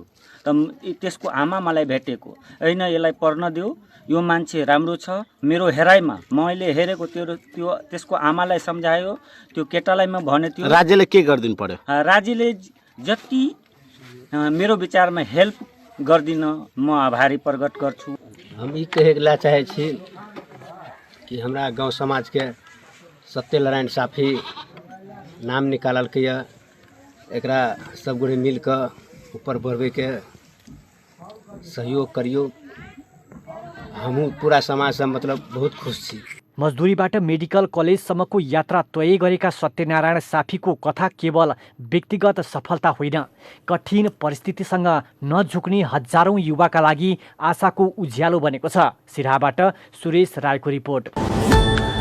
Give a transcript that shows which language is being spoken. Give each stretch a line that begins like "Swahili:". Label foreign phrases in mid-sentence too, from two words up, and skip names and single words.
Nepali: त त्यसको आमा मलाई भेटेको, हैन यसलाई पढ्न देऊ, यो मान्छे राम्रो छ। मेरो हेराइमा मैले हेरेको त्यो त्यसको आमालाई सम्झायो, त्यो केटालाई म भने थियो। राज्यले के गरिदिनु पर्यो? राज्यले जति मेरो विचारमा हेल्प गर्दिन म आभारी प्रकट गर्छु।
Maithili: हम ई कहेला चाहे छी कि हमरा गांव समाज के सत्यनारायण साफी नाम निकालल के एकरा सब गोरे मिल के ऊपर बढ़वे के सहयोग करियो। हमहू पूरा समाज से मतलब बहुत खुश छी।
Nepali: मजदुरीबाट मेडिकल कलेजसम्मको यात्रा तय गरेका सत्यनारायण साफीको कथा केवल व्यक्तिगत सफलता होइन, कठिन परिस्थितिसँग नझुक्ने हजारौं युवाका लागि आशाको उज्यालो बनेको छ। सिराहाबाट सुरेश रायको रिपोर्ट।